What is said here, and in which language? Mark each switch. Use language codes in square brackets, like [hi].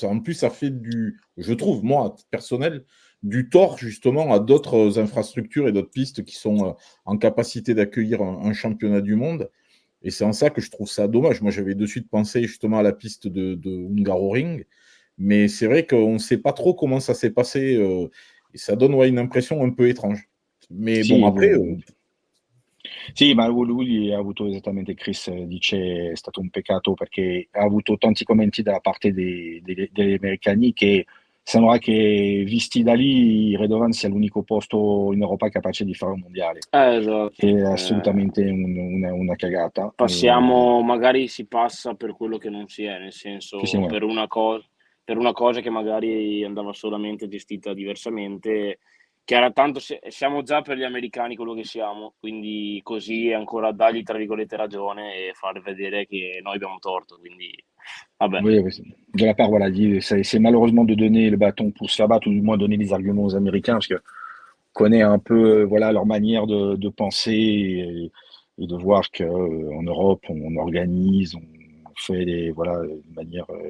[fr] En plus, ça fait je trouve, moi, à titre personnel, du tort, justement, à d'autres infrastructures et d'autres pistes qui sont en capacité d'accueillir un championnat du monde. Et c'est en ça que je trouve ça dommage. Moi, j'avais de suite pensé justement à la piste de Hungaroring, mais c'est vrai qu'on ne sait pas trop comment ça s'est passé, et ça donne une impression un peu étrange. Mais bon, après... [it] Sì, ma lui ha avuto esattamente, Chris dice, è stato un peccato perché ha avuto tanti commenti da parte degli americani che sembrava che, visti da lì, Redovan sia l'unico posto in Europa capace di fare un mondiale. Esatto. Che è assolutamente una cagata. Magari si passa per quello che non si è, nel senso, Sì, per una cosa che magari andava solamente gestita diversamente, che era tanto, siamo già per gli americani quello che siamo, quindi così ancora dargli tra virgolette ragione et far vedere che noi abbiamo torto, quindi vabbè. [fr] Oui, de la part, voilà, c'est malheureusement de donner le bâton pour se faire battre, ou du moins donner les arguments aux Américains, parce que connaît un peu voilà leur manière de penser et de voir que en Europe on organise, on fait de manière